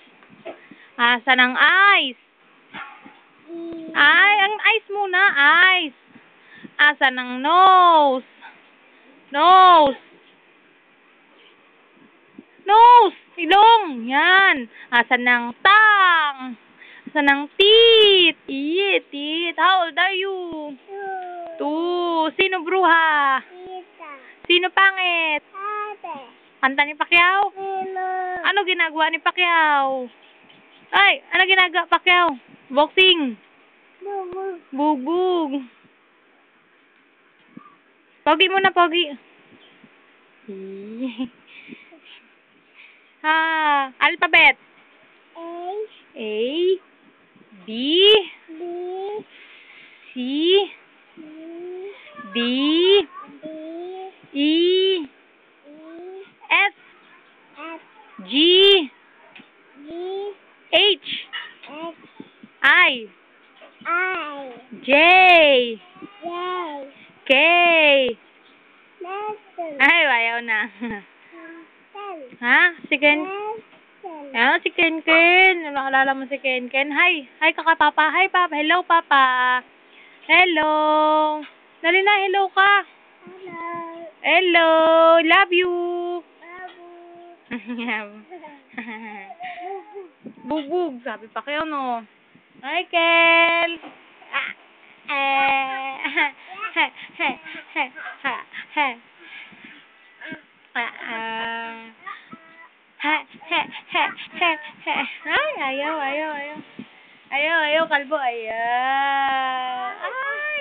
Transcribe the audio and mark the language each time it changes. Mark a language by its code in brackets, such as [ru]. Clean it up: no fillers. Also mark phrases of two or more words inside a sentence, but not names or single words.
[tl] Asan ang eyes? Ay, ang eyes muna, eyes. Asan ang nose? Nose. Nose, ilong. Yan. Asan ang tongue? Asan ang teeth? [en] Teeth. How old are you? 2. [tl] Sino bruha? Sino pangit? Kanta ni Pacquiao? Ano ginagawa ni Pacquiao? Ay, ano ginagawa Pacquiao? [en] Boxing. Bubug. [tl] Pogi muna, pogi. [en] Alphabet. A. B. C. D. E. F. G. H. I. J. [tl] K. Ay, ayaw na. Ha? Si Ken? Ah, si Ken Ken. Naalala mo si Ken Ken? Hi. Hi, kakapapa. Hi, Papa. [en] Hello, Papa. [tl] Hello. Dali na, hello ka. [en] Hello. Love you. Bubug. [tl] Sabi pa kayo, no? Hi, Kel. Ay, ayaw, kalbo, ayaw. Ay!